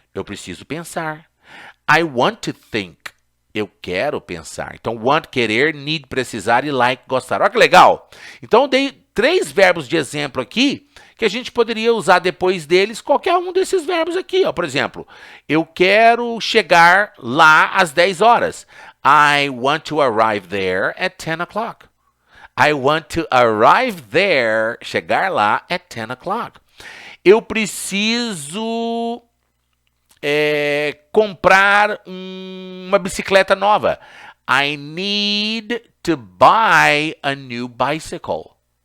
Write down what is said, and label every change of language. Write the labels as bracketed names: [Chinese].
[Portuguese] Eu preciso pensar. [English] I want to think. [Portuguese] Eu quero pensar. Então, want, querer, need, precisar e like, gostar. Olha que legal. Então, eu dei 3 verbos de exemplo aqui que a gente poderia usar depois deles qualquer um desses verbos aqui. Ó. Por exemplo, eu quero chegar lá às 10 horas. [English] I want to arrive there at 10 o'clock. I want to arrive there, [Portuguese] chegar lá [English] at 10 o'clock. [Portuguese] Eu preciso comprar uma bicicleta nova. [English] I need to buy a new bicycle.